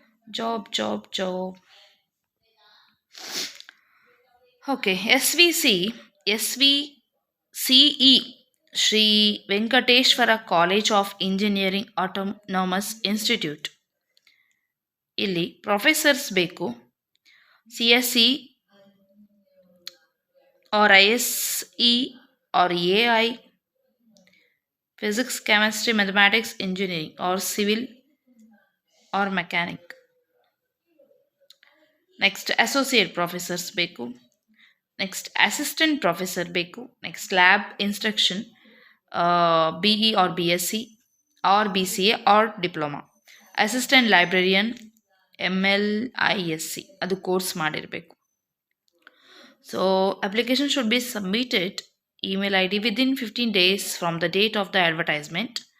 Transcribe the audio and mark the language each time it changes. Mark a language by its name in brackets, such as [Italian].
[English] Job job job okay. SVCE Shri Venkateshwara college of engineering autonomous institute. [Kannada] ಇಲ್ಲಿ professors ಬೇಕು. [English] CSE or ISE or AI, physics, chemistry, mathematics, engineering or civil or mechanic. [Kannada] Next associate professors ಬೇಕು. Next assistant professor ಬೇಕು. [English] Next lab instruction, BE or BSc or BCA or diploma. [Kannada] Assistant librarian, MLISC ಅದು course ಮಾಡಿರಬೇಕು. [English] So application should be submitted email ID within 15 days from the date of the advertisement.